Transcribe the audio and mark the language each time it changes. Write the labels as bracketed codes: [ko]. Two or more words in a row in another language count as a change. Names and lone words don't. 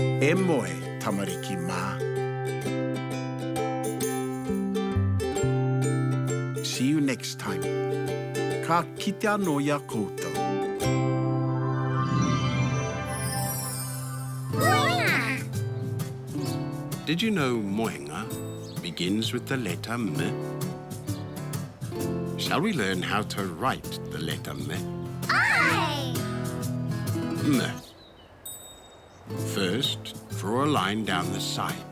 [mi] E moe, tamariki mā. [en] See you next time. [mi] Ka kite anō ia koutou. Moenga! [en] Did you know moenga begins with the letter M? Shall we learn how to write the letter M? Aye! M. First, draw a line down the side.